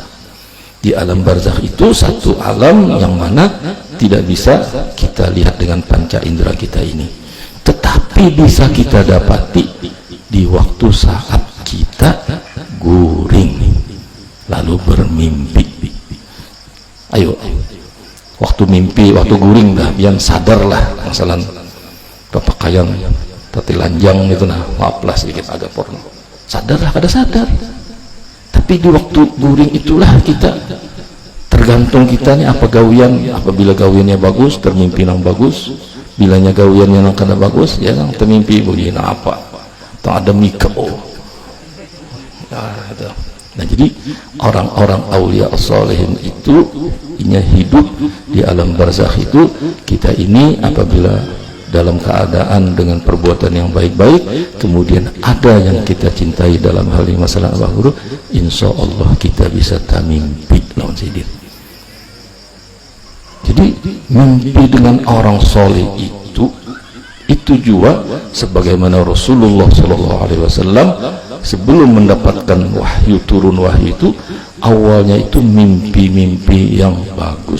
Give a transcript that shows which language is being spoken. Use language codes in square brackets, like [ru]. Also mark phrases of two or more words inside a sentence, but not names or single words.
[bjn] Di alam barzakh itu satu alam yang mana tidak bisa kita lihat dengan panca indera kita ini, tetapi bisa kita dapati di waktu saat kita guring lalu bermimpi. Ayo, waktu mimpi, waktu guring dah, biar sadar lah masalah kepakaian tati lanjang itu, nah maaflah sedikit agak porno, sadarlah kada sadar. Tapi di waktu guring itulah kita tergantung kitanya apa gawian. Apabila gawiannya bagus, termimpi yang bagus. Bilanya gawiannya yang kada bagus, ya yang termimpi begini apa, tak ada mikro. Nah, jadi orang-orang aulia sholihin itu inya hidup di alam barzakh itu. Kita ini apabila dalam keadaan dengan perbuatan yang baik-baik, kemudian ada yang kita cintai dalam hal ini masalah Abah Guru, [ar] insya Allah [bjn] kita bisa tamimpi lawan sidin. Jadi mimpi dengan orang soleh itu juga sebagaimana Rasulullah SAW sebelum mendapatkan wahyu, turun wahyu itu awalnya itu mimpi-mimpi yang bagus.